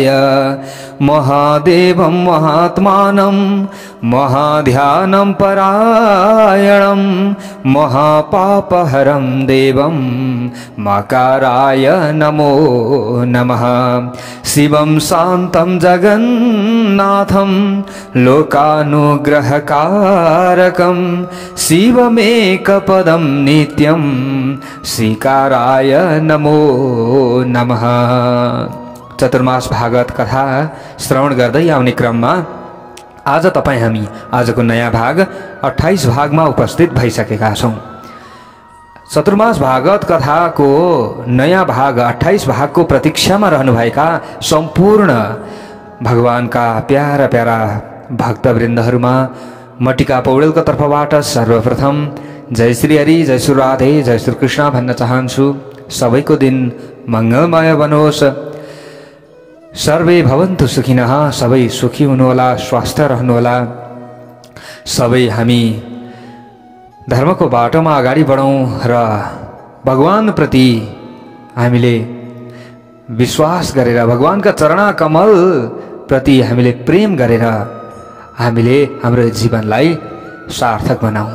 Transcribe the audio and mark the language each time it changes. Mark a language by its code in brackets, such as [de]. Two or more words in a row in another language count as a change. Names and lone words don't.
[sa] महादेवं महात्मानं महाध्यानं परायणं महापापहरं देवं मकाराय नमो नमः। शिवं शान्तं जगन्नाथं लोकानुग्रहकारकं शिवमेकपदं नित्यं श्रीकाराय नमो नमः। [ne] चतुर्मास भागवत कथा श्रवण गर्दै आउने क्रममा आज हामी आजको नयाँ भाग 28 भागमा उपस्थित भइसकेका छौं। चतुर्मास भागवत कथाको नयाँ भाग 28 भागको प्रतीक्षामा रहनुभएका सम्पूर्ण भगवानका प्यारा प्यारा भक्तवृन्दहरुमा म टीका पौडेलको तर्फबाट सर्वप्रथम जय श्री हरि, जय श्री राधे, जय श्री कृष्ण भन्न चाहन्छु। सबैको दिन मंगलमय बनोस्। [sa] सर्वे भवन्तु सुखिनः। [ne] सबै सुखी हुनुहोला, स्वस्थ रहनुहोला। सबै हामी धर्मको बाटोमा अगाडि बढौं र भगवान प्रति हामीले विश्वास गरेर भगवानका चरणा कमल प्रति हामीले प्रेम गरेर हामीले हाम्रो जीवनलाई सार्थक बनाऊ।